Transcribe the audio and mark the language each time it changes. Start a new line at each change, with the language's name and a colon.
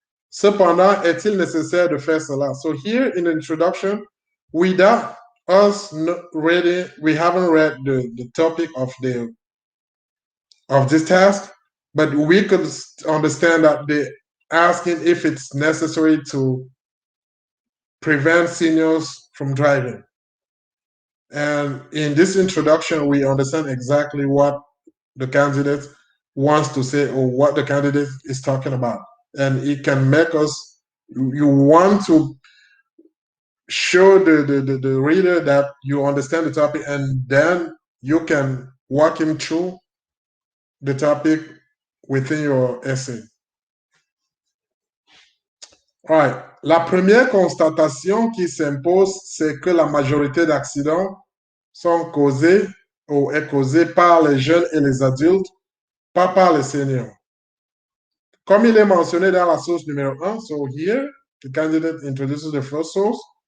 French: Cependant, est-il nécessaire de faire cela?
English: So here in the introduction, without us reading, we haven't read the topic of this task, but we could understand that they're asking if it's necessary to prevent seniors from driving. And in this introduction, we understand exactly what the candidate wants to say or what the candidate is talking about. And it can make us, you want to show the reader that you understand the topic, and then you can walk him through the topic within your essay. All right.
French: La première constatation qui s'impose, c'est que la majorité d'accidents sont causés ou est causée par les jeunes et les adultes, pas par les seniors. Comme il est mentionné dans la source numéro 1,
English: so here, the candidate introduces the first source.